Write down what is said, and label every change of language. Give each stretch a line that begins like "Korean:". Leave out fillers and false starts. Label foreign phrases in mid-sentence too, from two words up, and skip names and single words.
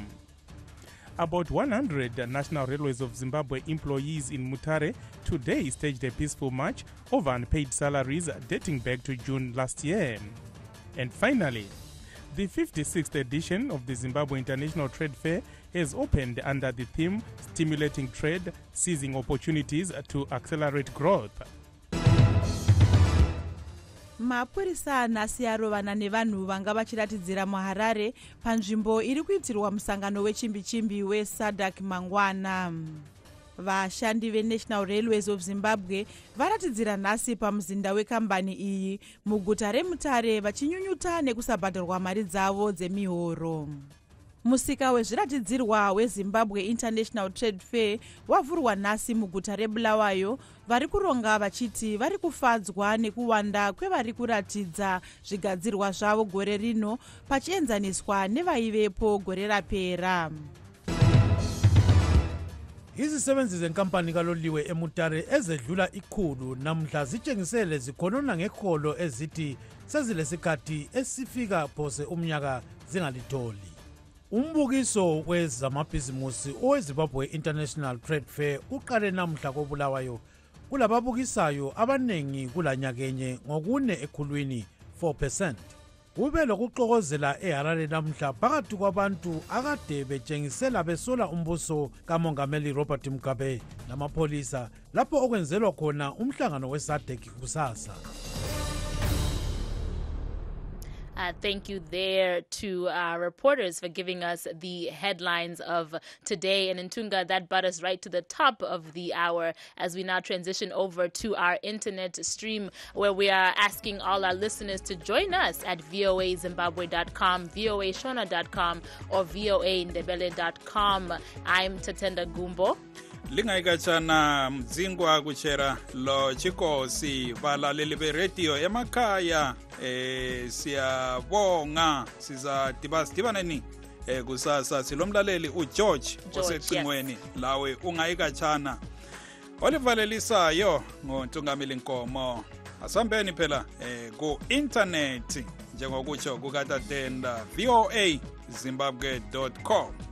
English: About 100 National Railways of Zimbabwe employees in Mutare today staged a peaceful march over unpaid salaries dating back to June last year. And finally, the 56th edition of the Zimbabwe International Trade Fair has opened under the theme Stimulating Trade, Seizing Opportunities to Accelerate Growth.
Shona: Mapurisa nhasi arovana nevanhu vanga vachiratidzira muHarare panzvimbo iri kuitirwa musangano wechimbi-chimbi weSADC mangwana. Vashandi veNational Railways of Zimbabwe varatidzira nhasi pamuzinda wekambani iyi muguta reMutare vachinyunyuta nekusabhadharwa mari dzavo dzemihoro. Musika wezviratidzirwa weZimbabwe International Trade Fair wavhurwa nhasi muguta reBulawayo, vari kuronga vachiti vari kufadzwa nekuwanda kwevari kuratidza zvigadzirwa zvavo gore rino pachienzaniswa nevaivepo gore rapera.
North Ndebele: Izisebenzi zenkampani kaloliwe eMutare ezedlula ikhulu namhla zitshengisele zikhonona ngeholo ezithi sezilesikhathi esifika phose umnyaka zingalitholi. Umbukiso wezamabhizimusi oweZimbabwe International Trade Fair uqale namhla koBulawayo. Kulababukisayo abanengi kulanyakenye ngokune ekhulwini 4%. Kube lokuxokozela eHarare namhla phakathi kwabantu akade betshengisela besola umbuso kaMongameli Robert Mugabe namapholisa lapho okwenzelwa khona umhlangano weSADC kusasa.
English: Thank you there to our reporters for giving us the headlines of today. And in Tunga, that brought us right to the top of the hour as we now transition over to our internet stream, where we are asking all our listeners to join us at voazimbabwe.com, voashona.com, or voandebele.com. I'm Tatenda Gumbo.
North Ndebele: Lingayikachana mdzingwa kuchera lo Chikosi valaleli beradio emakhaya siyabonga sizadibaneni kusasa silomlaleli uGeorge osecingweni lawe ungayikachana olivalelisayo ngontungameli Nkomo asambeni phela ku internet njengokutsho kukatatenda voazimbabwe.com.